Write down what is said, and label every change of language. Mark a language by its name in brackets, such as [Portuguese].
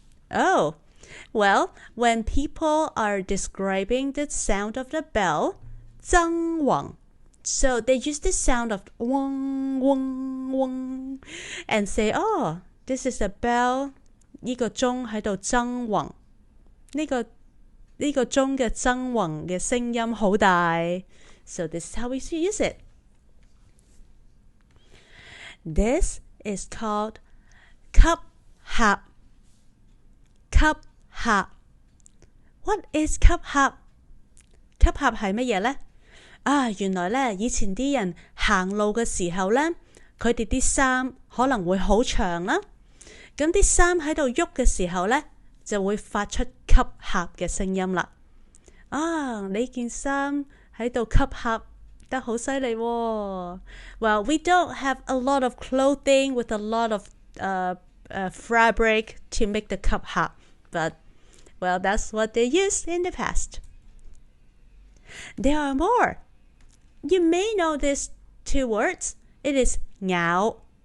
[English] Oh, well, when people are describing the sound of the bell, 增旺. So they use the sound of wong, wong, wong, and say, oh, this is a bell. [Cantonese] 呢個鐘喺度增旺。呢個鐘嘅增旺嘅聲音好大。 [English] So this is how we use it. This is called 吸合. [Cantonese] 吸合. [English] What is [Cantonese] 吸合?吸合係乜嘢呢？原來呢，以前啲人行路嘅時候呢，佢哋啲衫可能會好長啦。咁啲衫喺度喐嘅時候呢，就會發出吸合嘅聲音啦。你件衫喺度吸合得好犀利喎。 [English] Well, we don't have a lot of clothing with a lot of fabric to make the 吸合, but Well, that's what they used in the past. There are more. You may know these two words. It is ngao.